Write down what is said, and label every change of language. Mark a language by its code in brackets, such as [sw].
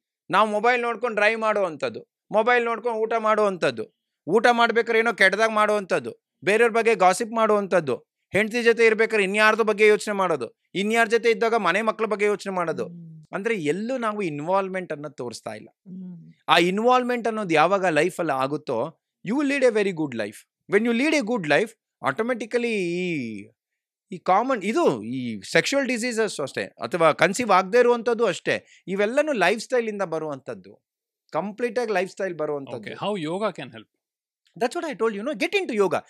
[kn] ನಾವು ಮೊಬೈಲ್ ನೋಡ್ಕೊಂಡು ಡ್ರೈವ್ ಮಾಡುವಂಥದ್ದು, ಮೊಬೈಲ್ ನೋಡ್ಕೊಂಡು ಊಟ ಮಾಡುವಂಥದ್ದು, ಊಟ ಮಾಡ್ಬೇಕಾದ್ರೆ ಏನೋ ಕೆಟ್ಟದಾಗ ಮಾಡುವಂಥದ್ದು, ಬೇರೆಯವ್ರ ಬಗ್ಗೆ ಗಾಸಿಪ್ ಮಾಡುವಂಥದ್ದು, ಹೆಂಡತಿ ಜೊತೆ ಇರ್ಬೇಕಾದ್ರೆ ಇನ್ಯಾರ್ದ ಬಗ್ಗೆ ಯೋಚನೆ ಮಾಡೋದು, ಇನ್ಯಾರ ಜೊತೆ ಇದ್ದಾಗ ಮನೆ ಮಕ್ಕಳ ಬಗ್ಗೆ ಯೋಚನೆ ಮಾಡೋದು. ಅಂದ್ರೆ ಎಲ್ಲೂ ನಾವು ಇನ್ವಾಲ್ವ್ಮೆಂಟ್ ಅನ್ನೋದು ತೋರಿಸ್ತಾ ಇಲ್ಲ. ಆ ಇನ್ವಾಲ್ವ್ಮೆಂಟ್ ಅನ್ನೋದು ಯಾವಾಗ ಲೈಫಲ್ಲಿ ಆಗುತ್ತೋ, [en] you will lead a very good life. When you lead a good life, [kn] automatically ಈ ಕಾಮನ್ ಇದು ಈ ಸೆಕ್ಷುವಲ್ ಡಿಸೀಸಸ್ ಅಷ್ಟೇ, ಅಥವಾ ಕನ್ಸೀವ್ ಆಗದೆ ಇರುವಂಥದ್ದು ಅಷ್ಟೇ, ಇವೆಲ್ಲನೂ ಲೈಫ್ ಸ್ಟೈಲಿಂದ ಬರುವಂಥದ್ದು, ಕಂಪ್ಲೀಟಾಗಿ ಲೈಫ್ ಸ್ಟೈಲ್ ಬರುವಂಥದ್ದು. [en] How yoga can help? That's what I told you, get into yoga.